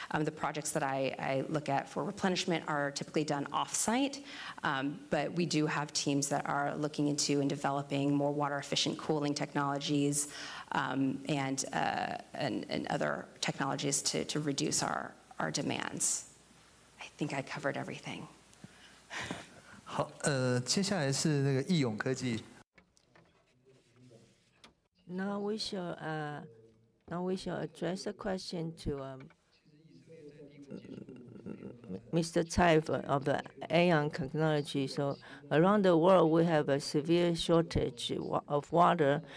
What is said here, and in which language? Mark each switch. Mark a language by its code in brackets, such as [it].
[en] The projects that I look at for replenishment are typically done off site, but we do have teams that are looking into and developing more water efficient cooling technologies and other technologies to reduce our demands. I think I covered everything. [zh] 好，接下来是那个义永科技。 [en] Now we shall address a question to Mr. Tsai of the AI technology. So around the world, we have a severe shortage of water.